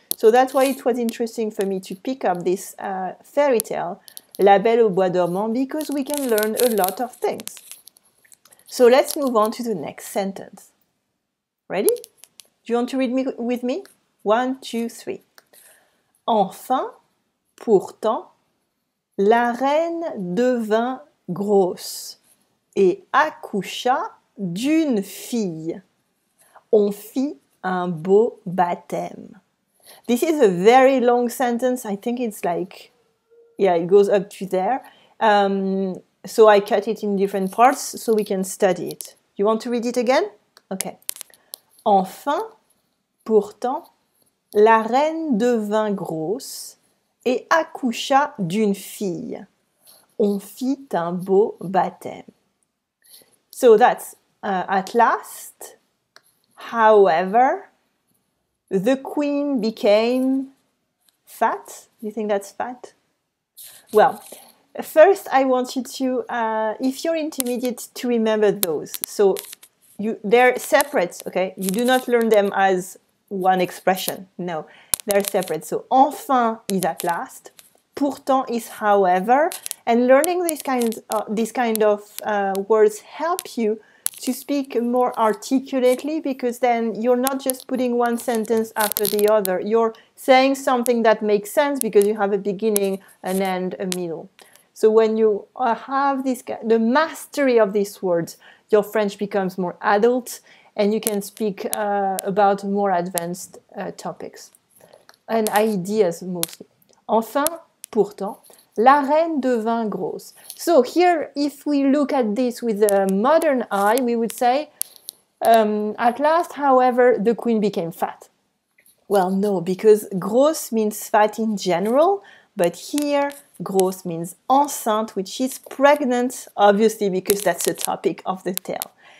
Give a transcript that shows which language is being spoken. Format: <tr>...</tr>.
<en>So that's why it was interesting for me to pick up this fairy tale, La Belle au Bois dormant, because we can learn a lot of things. So let's move on to the next sentence. Ready? Do you want to read with me? 1, 2, 3.</en> <fr>Enfin, pourtant, la reine devint grosse et accoucha d'une fille. On fit un beau baptême.</fr> <en>This is a very long sentence. I think it's like, yeah, it goes up to there. So I cut it in different parts so we can study it. You want to read it again? Okay.</en> <fr>Enfin, pourtant, la reine devint grosse et accoucha d'une fille. On fit un beau baptême.</fr> <en>So that's at last, however, the queen became fat. Do you think that's fat? Well, first I want you to, if you're intermediate, to remember those. So they're separate, okay? You do not learn them as one expression. No, they're separate. So enfin is at last. Pourtant is however. And learning these kind of words help you to speak more articulately, because then you're not just putting one sentence after the other. You're saying something that makes sense because you have a beginning, an end, a middle. So when you have the mastery of these words, your French becomes more adult and you can speak about more advanced topics and ideas mostly.</en> <fr>Enfin, pourtant, la reine devint grosse.</fr> <en>So here, if we look at this with a modern eye, we would say, at last, however, the queen became fat. Well, no, because grosse means fat in general, but here, grosse means enceinte, which is pregnant, obviously, because that's the topic of the tale.</en>